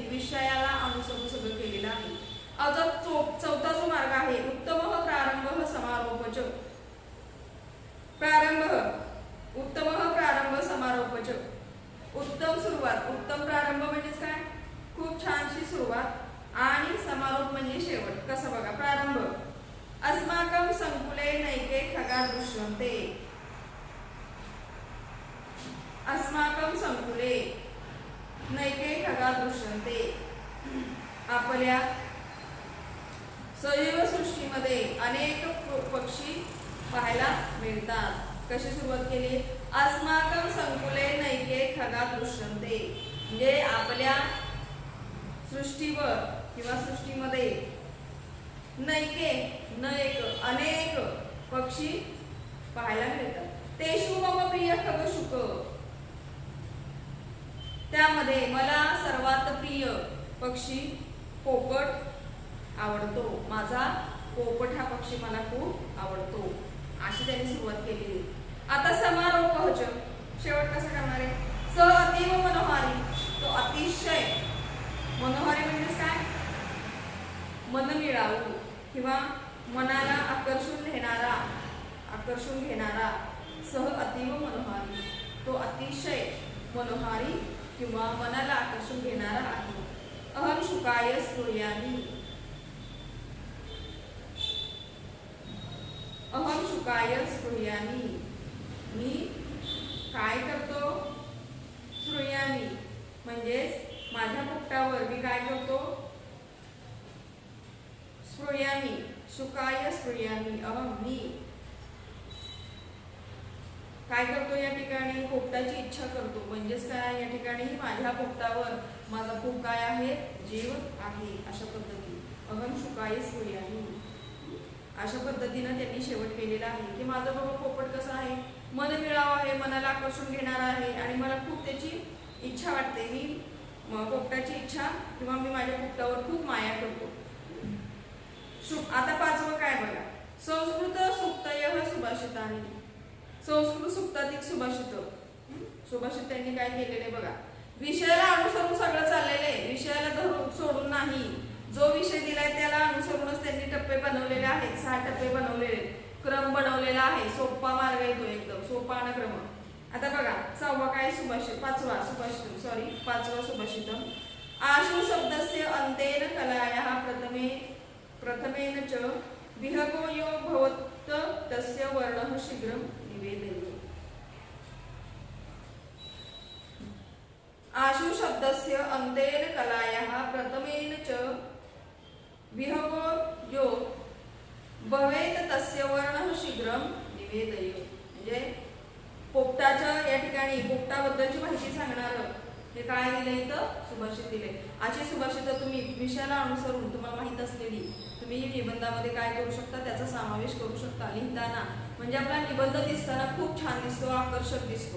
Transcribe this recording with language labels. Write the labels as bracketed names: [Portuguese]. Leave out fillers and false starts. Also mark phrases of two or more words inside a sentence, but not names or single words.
[Marathi] विषयाला अनुसरून सगळं केलेलं आहे. आता चौथा जो मार्ग आहे उत्तम प्रारंभ समारोपच. उत्तम प्रारंभ समारोपच. उत्तम सुरुवात, उत्तम प्रारंभ म्हणजेच काय? खूप छानशी सुरुवात आणि समारोप म्हणजे शेवट. कसं बघा, प्रारंभ [Sanskrit] अस्माकं संकुले नैके खगा दृश्यन्ते. अस्माकं संकुले नैके खगा दृश्यन्ते. [Marathi] आपल्या सजीव सृष्टीमध्ये अनेक पक्षी पाहायला मिळतात. कशी सुरुवात केली? [Sanskrit] अस्माकं संकुले नैके खगा दृश्यन्ते. [Marathi] म्हणजे आपल्या सृष्टीवर किंवा सृष्टीमध्ये नैके अनेक पक्षी पाहायला मिळतात. [Sanskrit] तेषु मम प्रिय खग शुक. [Marathi] त्यामध्ये मला सर्वात प्रिय पक्षी पोपट आवडतो, माझा पोपट हा पक्षी मला खूप आवडतो, अशी त्यांनी सुरुवात केलेली. आता समारोपच शेवट कसा करणार आहे? [Sanskrit] स अतीव मनोहारी, [Marathi] तो अतिशय मनोहारी म्हणजे काय? मनमिळावू किंवा मनाला आकर्षून घेणारा. [Sanskrit] सह अतीव मनोहारी, [Marathi] तो अतिशय मनोहारी किंवा मनाला आकर्षून घेणारा आहे. [Sanskrit] अहम शुकाय स्फुर्यामि, अहम शुकाय स्फुर्यामि, [Marathi] मी काय करतो? स्फुर्यामि म्हणजेच माझ्या पोपटावर मी काय करतो? [Sanskrit] स्फुर्यामि, शुकाय स्फुर्यामि, अहम [Marathi] मी काय करतो? या ठिकाणी पोपटाची इच्छा करतो. म्हणजेच काय? या ठिकाणी माझ्या पोपटावर माझा खूप काय आहे? जीव आहे. अशा पद्धती [Sanskrit] अहम शुकाय स्फुर्यामि, [Marathi] अशा पद्धतीनं त्यांनी शेवट केलेला आहे की माझा बाबा पोपट कसा आहे? मनमिळावा आहे, मनाला आकर्षून घेणारा आहे आणि मला खूप त्याची इच्छा वाटते. मी पोपटाची इच्छा किंवा मी माझ्या पोपटावर खूप माया करतो. आता पाचवं काय बघा? [Sanskrit] संस्कृत सुक्तयः सुभाषितानि, [Marathi] संस्कृत सुक्तातील सुभाषित त्यांनी काय केलेले बघा? विषयाला अनुसरून सगळं चाललेलं आहे, विषयाला धरून सोडून नाही. जो विषय दिलाय त्याला अनुसरूनच त्यांनी टप्पे बनवलेले आहेत. 6 टप्पे बनवलेले, क्रम बनवलेला आहे. सोपा मार्ग येतो, एकदम सोपा आणि क्रम. आता बघा पाचवा सुभाषितम. [Sanskrit] आशु शब्दस्य अंतेन कलायाः प्रथमेन च विहगो यो भवत् तस्य वर्णः शीघ्रं निवेदय. आशु शब्दस्य अंतेन कलायाः प्रथमेन च विहगो यो भवेत् तस्य वर्णः शीघ्रं निवेदय. [Marathi] म्हणजे पोपटाच्या या ठिकाणी पोपटाबद्दलची माहिती सांगणारं हे काय दिले? इथं सुभाषित दिले. अशी सुभाषित तुम्ही विषयाला अनुसरून तुम्हाला माहित असलेली तुम्ही निबंधामध्ये काय करू शकता? त्याचा समावेश करू शकता लिहिताना. म्हणजे आपला निबंध दिसताना खूप छान दिसतो, आकर्षक दिसतो.